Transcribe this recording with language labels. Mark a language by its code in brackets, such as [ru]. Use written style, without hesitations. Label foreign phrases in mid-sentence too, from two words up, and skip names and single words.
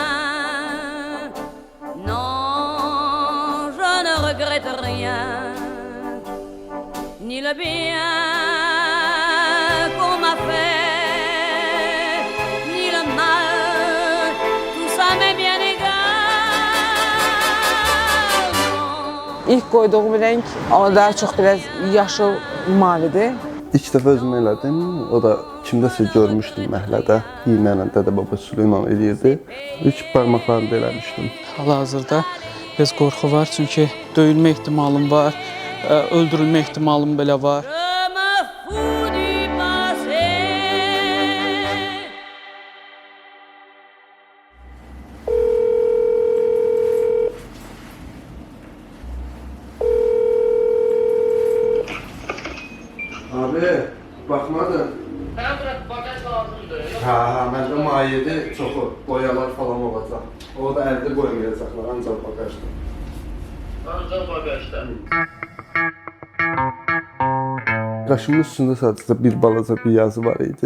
[fr] Non, je ne regrette rien. Ni le bien qu'on m'a fait, ni le mal, tout ça m'est bien égal. Non. [tr] İlk koyduğum renk ama daha çok biraz yaşıl mavidir. [az] İlk dəfə özüm elədim. O da kimdəsə görmüşdüm məhəllədə. İynə ilə dədə babası ilə eləyirdi. İlk barmaqlarında eləmişdim. Hal-hazırda biraz qorxu var çünki döyülmə ehtimalım var, öldürülmə ehtimalım belə var. [fr] Je me fous du passé. [az] Abi, baxmadın. Bagaj lazımdır. Hə, məndə mayedir, çoxu, boyalar falan olacaq. O da əldə qoymayacaqlar, ancaq bagajda. Ancaq bagajda. Qaşımın üstündə sadəcə bir balaca bir yazı var idi.